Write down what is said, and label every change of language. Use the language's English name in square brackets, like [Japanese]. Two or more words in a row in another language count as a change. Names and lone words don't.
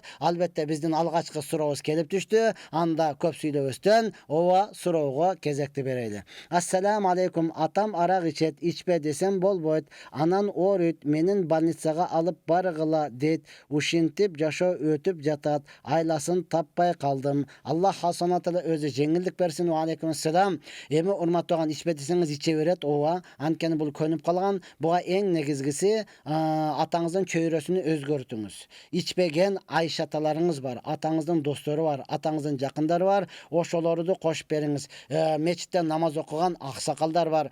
[Kyrgyz] Албетте биздин алгачкы сурообуз келип түштү. Анда көп сүйлөбөстөн ооба суроого кезекти берели. [Arabic] السلام عليكم, [Kyrgyz] атам арак ичет, ичпе десем болбойт. Анан ооруйт, менин больницага алып баргыла дейт. Ушинтип жашоо өтүп жатат. Айласын таппай калдым. Аллах Хасанатыла өзү жеңилдик берсин. [Arabic] وعليكم السلام. [Kyrgyz] Эми урматтаган ичпе десеңиз иче берет. Ооба, анткени бул көнүп калган. Буга эң негизгиси атаңыздын чөйрөсүнү өзгөртүңүз. Ичпеген айшаталарыңыз бар, атаңыздын достору бар, атаңыздын жакындары бар. Ошолорду кошуп бериңиз. Мечитте намаз окуган аксакалдар бар.